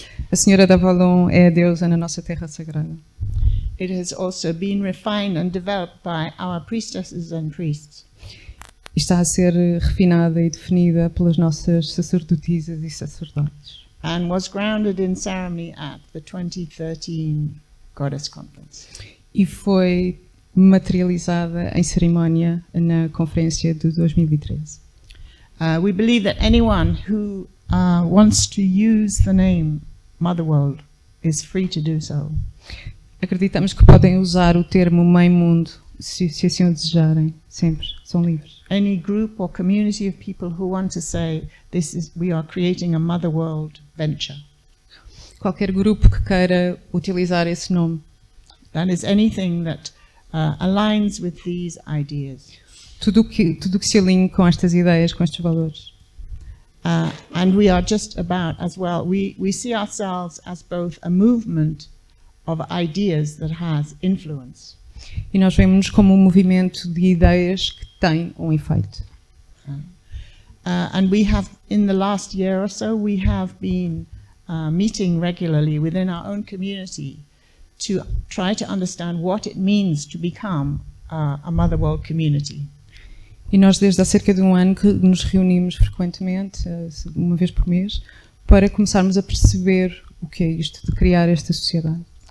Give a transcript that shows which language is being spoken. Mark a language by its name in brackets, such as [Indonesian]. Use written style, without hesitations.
[Portuguese] A Senhora d'Avalon é a deusa na nossa terra sagrada. [English] It has also been refined and developed by our priestesses and priests. [Portuguese] Está a ser refinada e definida pelas nossas sacerdotisas e sacerdotes. [English] And was grounded in ceremony at the 2013 Goddess Conference. [Portuguese] E foi materializada em cerimónia na conferência de 2013. [English] We believe that anyone who wants to use the name MotherWorld is free to do so. [Portuguese] Acreditamos que podem usar o termo MãeMundo, se assim o desejarem, sempre, são livres. [English] Any group or community of people who want to say, we are creating a MotherWorld venture. [Portuguese] Qualquer grupo que queira utilizar esse nome. [English] That is anything that aligns with these ideas. [Portuguese] Tudo que se alinhe com estas ideias, com estes valores. [English] And we are just about as well, we see ourselves as both a movement of ideas that has influence. [Portuguese] E nós vemos-nos como um movimento de ideias que tem um efeito. [English] And we have, in the last year or so, we have been meeting regularly within our own community to try to understand what it means to become a MotherWorld community. [Portuguese] E nós desde há cerca de um ano que nos reunimos frequentemente, uma vez por mês, para começarmos a perceber o que é isto de criar esta sociedade.